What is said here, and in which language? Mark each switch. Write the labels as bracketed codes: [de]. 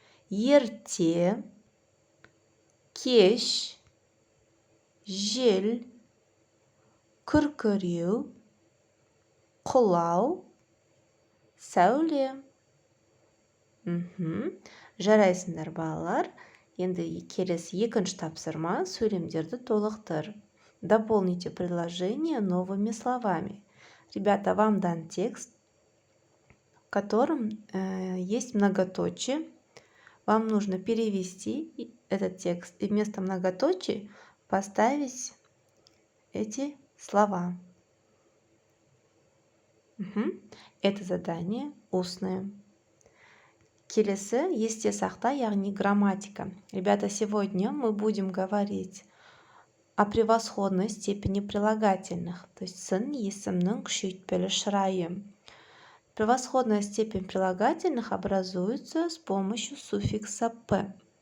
[kk] Ерте, кеш, жел, күркіреу, құлау, сәуле. Жарайсыңдар балалар. Енді келесі екінші тапсырма сөйлемдерді толықтыр. [ru] Дополните предложение новыми словами. Ребята, вам дан текст, в котором есть многоточие. Вам нужно перевести этот текст и вместо многоточий поставить эти слова. Это задание устное. [kk] Келесі есте сақта, яғни грамматика. [ru] Ребята, сегодня мы будем говорить о превосходной степени прилагательных, то есть [kk] сын есімнің күшейтпелі шырайы. [ru] Превосходная степень прилагательных образуется с помощью суффикса «п».